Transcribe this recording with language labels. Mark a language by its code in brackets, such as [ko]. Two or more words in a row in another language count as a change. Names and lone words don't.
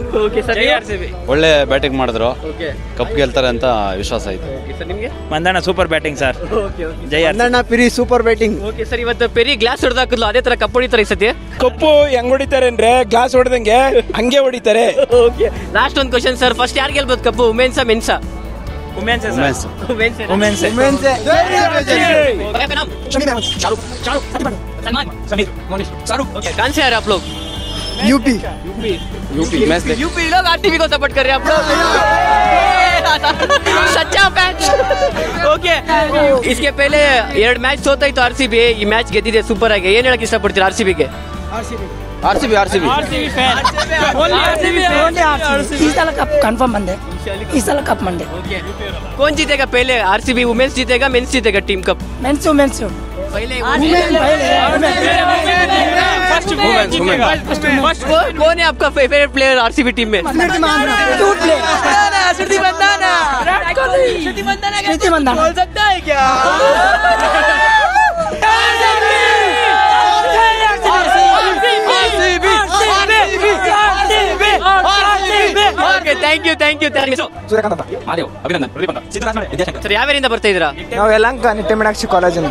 [kn] ಒಳ್ಳೆ ಬ್ಯಾಟಿಂಗ್ ಮಾಡಿದ್ರು, ಕಪ್ ಗೆಲ್ತಾರೆ ಅಂತ ವಿಶ್ವಾಸ ಆಯ್ತು. ಮಂದಣ್ಣ [en] super batting sir. [kn] ಜೈ ಮಂದಣ್ಣ ಪಿರಿ [en] super batting. okay sir, [kn] ಇವತ್ತು ಪೆರಿ ಗ್ಲಾಸ್ ಹೊಡೆದು ಹಾಕಿದ್ಲು, ಅದೇ ತರ ಕಪ್ ಹೊಡಿತಾರೆ ಈ ಸತಿ? ಕಪ್ಪು ಹೆಂಗ್ ಹೊಡಿತಾರೆ ಅಂದ್ರೆ ಗ್ಲಾಸ್ ಹೊಡೆದಂಗೆ ಹಂಗೆ ಹೊಡಿತಾರೆ. ಲಾಸ್ಟ್ ಒಂದು [en] question sir, [kn] ಫಸ್ಟ್ ಯಾರು ಗೆಲ್ಬೋದು ಕಪ್ಪು, [en] womens-a mens-a? [kn] ವುಮೆನ್ಸ್. [hi] कौन से आ रहे आप लोग? यूपी। यूपी लोग आरसीबी को सपोर्ट कर रहे हैं आप लोग। सच्चा फैन [kn] ಓಕೆ [hi] इसके पहले [kn] 2 ಮ್ಯಾಚ್ ಸೋತಾಯ್ತು ಆರ್ಸಿಬಿ ಈ ಮ್ಯಾಚ್ ಗೆದ್ದಿದೆ ಸೂಪರ್ ಆಗಿ ಏನ್ ಹೇಳಕ್ ಇಷ್ಟಪಡ್ತೀರಾ ಆರ್ಸಿಬಿಗೆ [hi] इस साल [en] cup confirm [hi] बंदे इस साल कप मंडे कौन जीतेगा पहले आरसीबी वुमेन्स जीतेगा मेंस जीतेगा [en] team cup [hi] मेंस पहले फर्स्ट कौन है आपका फेवरेट प्लेयर आरसीबी टीम में स्मृति मंदाना बोल सकता है क्या [en] okay thank you sir [kn] ಯಾವ್ಯಾರಿಂದ ಬರ್ತಾ ಇದ್ದೀರಾ ನಾವು ಯಲಹಂಕ ನಿಟ್ಟೆ ಮೀನಾಕ್ಷಿ ಕಾಲೇಜಿಂದ.